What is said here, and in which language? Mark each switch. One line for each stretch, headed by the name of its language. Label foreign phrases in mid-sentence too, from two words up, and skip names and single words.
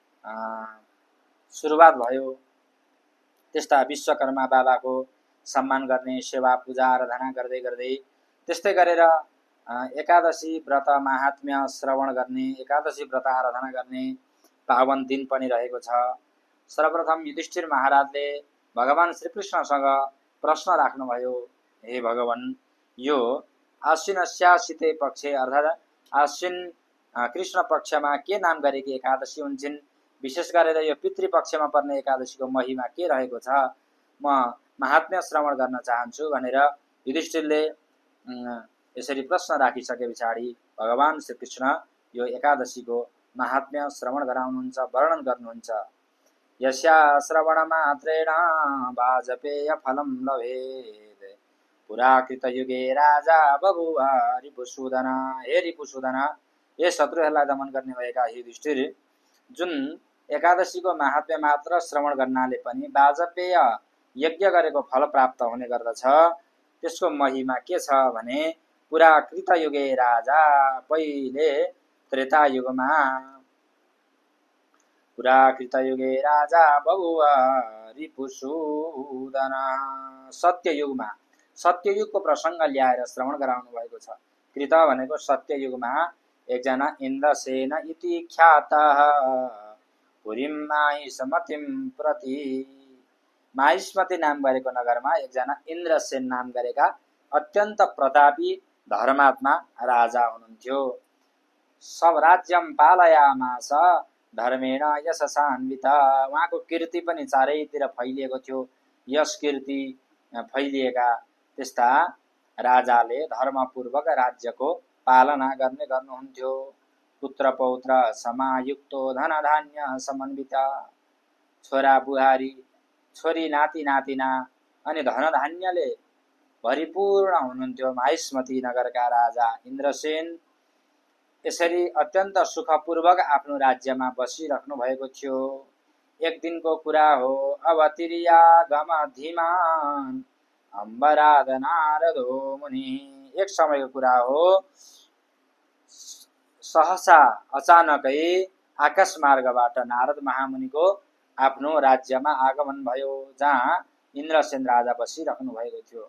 Nepali: सुरुवात भयो, त्यस्ता विश्वकर्मा बाबाको सम्मान गर्ने, सेवा पूजा आराधना गर्दै गर्दै त्यस्तै गरेर एकादशी व्रत महात्म्य श्रवण गर्ने, एकादशी व्रत आराधना गर्ने पावन दिन पनि रहेको छ। सर्वप्रथम युधिष्ठिर महाराजले भगवान श्रीकृष्णसँग प्रश्न राख्नुभयो, हे भगवान, यो
Sanskrit: आश्विनस्या शीते पक्षे
Nepali: अर्थात् आश्विन कृष्ण पक्षमा के नाम गरेकी एकादशी हुन्छन्, विशेष गरेर यो पितृपक्षमा पर्ने एकादशीको महिमा के रहेको छ, म महात्म्य श्रवण गर्न चाहन्छु भनेर युधिष्ठिरले यसरी प्रश्न राखिसके पछाडि भगवान श्रीकृष्ण यो एकादशीको महात्म्य श्रवण गराउनुहुन्छ, वर्णन गर्नुहुन्छ।
Sanskrit: यस्या श्रवण मात्रेण वाजपेय फलम लभेत्, पुराकृत युगे राजा बभुवा रिपुसूदन।
Nepali: हे रिपुसूदन, हे शत्रुहरूलाई दमन गर्ने भएका युधिष्ठिर, जुन एकादशीको महात्म्य मात्र श्रवण गर्नाले पनि वाजपेय यज्ञ गरेको फल प्राप्त हुने गर्दछ, त्यसको महिमा के छ भने
Sanskrit: पुराकृत युगे राजा,
Nepali: पहिले त्रेता युगमा
Sanskrit: पुराकृत युगे राजा बभुवा रिपुसूदन,
Nepali: सत्ययुगमा, सत्ययुगको प्रसङ्ग ल्याएर श्रवण गराउनु भएको छ। कृत भनेको सत्ययुगमा एकजना
Sanskrit: इन्द्रसेन इति ख्यातः पुरीं माहिष्मतीं प्रति,
Nepali: माहिष्मती नाम गरेको नगरमा एकजना इन्द्रसेन नाम गरेका अत्यन्त प्रतापी धर्मात्मा राजा हुनुहुन्थ्यो।
Sanskrit: सब राज्यम पालयामास धर्मेण यशसान्वित,
Nepali: उहाँको कीर्ति पनि चारैतिर फैलिएको थियो। यश कीर्ति फैलिएका त्यस्ता राजाले धर्मपूर्वक राज्यको पालना गर्नुहुन्थ्यो।
Sanskrit: पुत्र पौत्र समायुक्तो धन धान्य समन्वित,
Nepali: छोरा बुहारी, छोरी नाति नातिना अनि धन धान्यले भरिपूर्ण हुनुहुन्थ्यो माहिष्मती नगरका राजा इन्द्रसेन। यसरी अत्यन्त सुखपूर्वक आफ्नो राज्यमा बसिराख्नु भएको थियो। एक दिनको कुरा हो,
Sanskrit: अवतिर्यागम धीमान अम्बराद नारदो मुनि,
Nepali: एक समयको कुरा हो, सहसा अचानकै आकाश मार्गबाट नारद महामुनिको आफ्नो राज्यमा आगमन भयो, जहाँ इन्द्रसेन राजा बसिराख्नु भएको थियो।